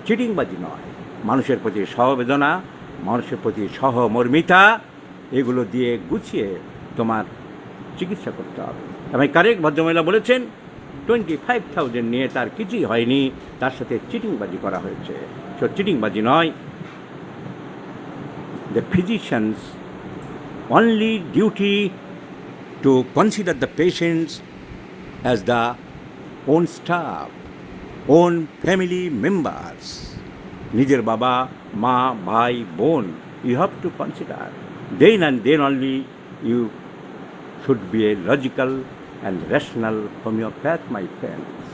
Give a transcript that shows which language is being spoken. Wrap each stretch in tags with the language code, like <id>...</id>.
<bn>চিটিংবাজি নয়, মানুষের প্রতি সহবেদনা, মানুষের প্রতি সহমর্মিতা, এগুলো দিয়ে গুছিয়ে তোমার চিকিৎসা করতে হবে। আমি কারেক্ট, ভদ্রমহিলা বলেছেন 25,000 নিয়ে তার কিছুই হয়নি, তার সাথে চিটিংবাজি করা হয়েছে। সো চিটিংবাজি নয়।</bn> <en>The physician's only duty to consider the patients as the own staff, own family members.</en> <bn>নিজের বাবা, মা, ভাই, বোন,</bn> <en>you have to consider. Then and then only you should be a logical and rational homeopath, my friends.</en>